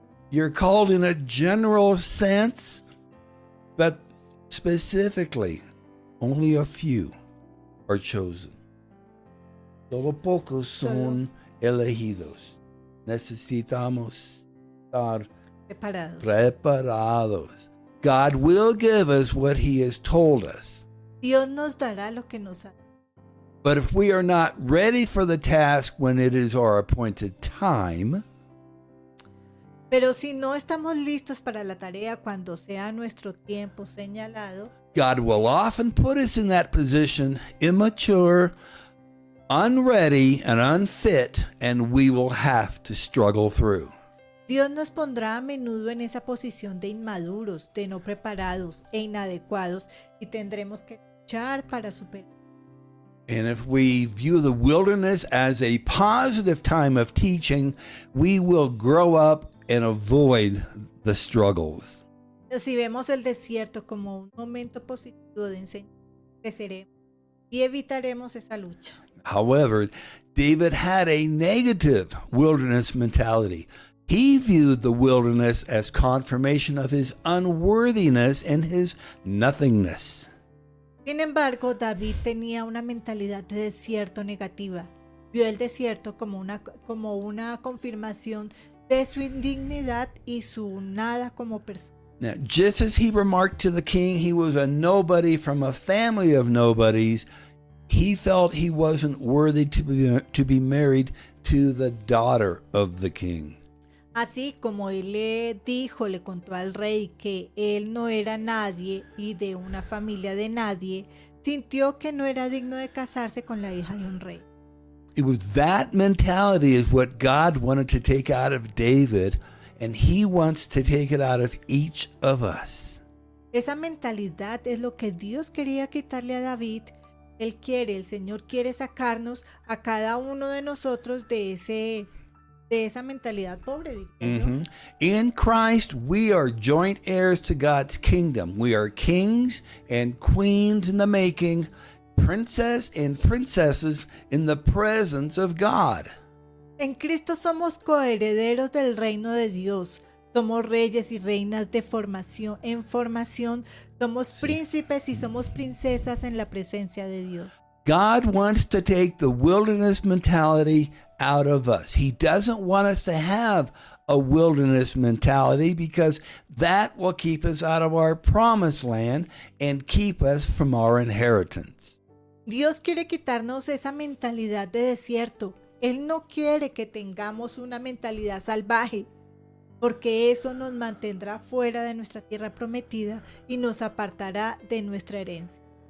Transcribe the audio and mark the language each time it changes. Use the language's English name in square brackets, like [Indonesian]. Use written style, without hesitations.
[English] You're called in a general sense, but specifically, only a few are chosen. [Spanish] Solo pocos son elegidos. Necesitamos estar Preparados. preparados. [English] God will give us what He has told us. [Spanish] Dios nos dará lo que nos ha. [English] But if we are not ready for the task when it is our appointed time, [Spanish] Pero si no estamos listos para la tarea cuando sea nuestro tiempo señalado, [English] God will often put us in that position, immature, unready, and unfit, and we will have to struggle through. [Spanish] Dios nos pondrá a menudo en esa posición de inmaduros, de no preparados e inadecuados y tendremos que luchar para superar. [English] And if we view the wilderness as a positive time of teaching, we will grow up and avoid the struggles. [Spanish] Pero si vemos el desierto como un momento positivo de enseñanza, creceremos y evitaremos esa lucha. [English] However, David had a negative wilderness mentality. He viewed the wilderness as confirmation of his unworthiness and his nothingness. [Spanish] Sin embargo, David tenía una mentalidad de desierto negativa. Vio el desierto como una confirmación de su indignidad y su nada como persona. [English] Now, just as he remarked to the king he was a nobody from a family of nobodies, he felt he wasn't worthy to be married to the daughter of the king. [Spanish] Así como él le contó al rey que él no era nadie y de una familia de nadie, sintió que no era digno de casarse con la hija de un rey. [English] It was that mentality is what God wanted to take out of David, and He wants to take it out of each of us. [Spanish] Esa mentalidad es lo que Dios quería quitarle a David. El Señor quiere sacarnos a cada uno de nosotros de esa mentalidad pobre. diría yo. [English] In Christ, we are joint heirs to God's kingdom. We are kings and queens in the making, princes and princesses in the presence of God. [Spanish] En Cristo somos coherederos del reino de Dios. Somos reyes y reinas en formación. Somos príncipes y somos princesas en la presencia de Dios. [English] God wants to take the wilderness mentality out of us. He doesn't want us to have a wilderness mentality because that will keep us out of our promised land and keep us from our inheritance. [Spanish] Dios quiere quitarnos esa mentalidad de desierto. Él no quiere que tengamos una mentalidad salvaje, porque eso nos mantendrá fuera de nuestra tierra prometida y nos apartará de nuestra herencia.